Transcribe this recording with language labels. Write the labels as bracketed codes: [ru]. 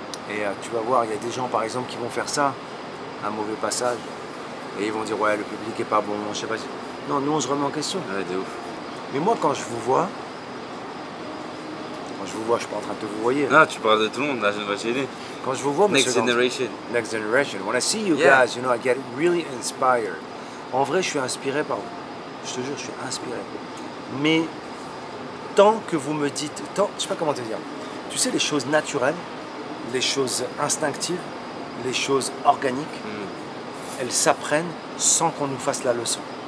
[fr] Et tu vas voir, il y a des gens par exemple qui vont faire ça, un mauvais passage, et ils vont dire ouais le public est pas bon, je sais pas. Non, nous on se remet en question. Ouais, de ouf. Mais moi quand je vous vois, je suis pas en train de te vous voyer. Non, tu parles de tout le monde, là je vais chez Quand je vous vois, [en] Next Generation. Next Generation. When I see you guys, you know, I get really inspired. [fr] En vrai, je suis inspiré par vous. Je te jure, je suis inspiré. Mais tant que vous me dites, je sais pas comment te dire. Tu sais, les choses naturelles, les choses instinctives, les choses organiques, elles s'apprennent sans qu'on nous fasse la leçon.